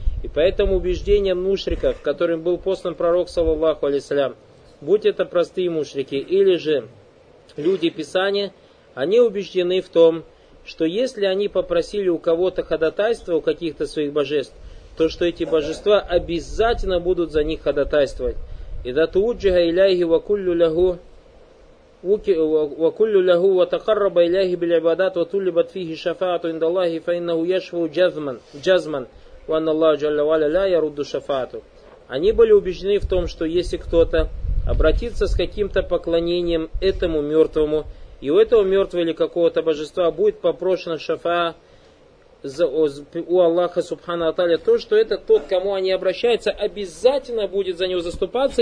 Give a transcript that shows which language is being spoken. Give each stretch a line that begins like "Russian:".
Russian: И поэтому убеждение мушриков, которым был послан пророк саллаллаху алейхиссалям, будь это простые мушрики или же люди писания, они убеждены в том, что если они попросили у кого-то ходатайство, у каких-то своих божеств, то что эти божества обязательно будут за них ходатайствовать.
Arabic: И да тууджиха иляйхи вакуллю ляху وَكُلُّ لَهُ وَتَقَرَّبَ إِلَيْهِ بِالْعِبَادَاتِ وَطُلِبَتْ فِيهِ شَفَاعَةُ عِنْدَ اللَّهِ فَإِنَّهُ يَشْفَعُ جَزْمًا وَأَنَّ اللَّهَ جَلَّ وَعَلَا لَا يَرُدُّ شَفَاعَةً.
Russian: Они были убеждены в том, что если кто-то обратится с каким-то поклонением этому мертвому, и у этого мертвого или какого-то божества будет попрошена шафаа, у Аллаха Субхана Аталя, то, что это тот, кому они обращаются, обязательно будет за него заступаться.